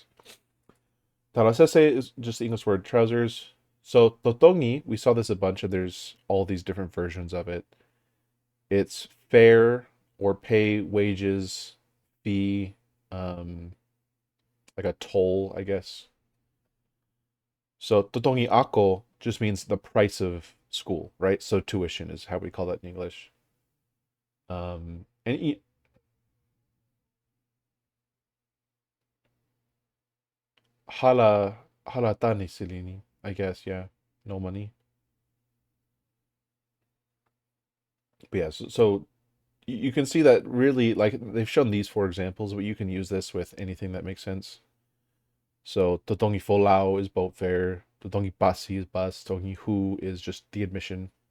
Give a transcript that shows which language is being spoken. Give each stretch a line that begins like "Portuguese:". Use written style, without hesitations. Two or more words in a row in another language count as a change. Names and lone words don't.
English: Tarasese is just the English word trousers. So totongi, we saw this a bunch, and there's all these different versions of it. It's fare or pay, wages, fee, um, like a toll, I guess. So
Tongan: totongi ako
English: just means the price of school, right? So tuition is how we call that in English. And
Tongan: hala halatani silini,
English: I guess, yeah, no money. But yeah, so you can see that really, like, they've shown these four examples, but you can use this with anything that makes sense. So
Tongan: Totongi Folao
English: is boat fare,
Tongan: Totongi Pasi
English: is bus,
Tongan: Totongi Hu
English: is just the admission.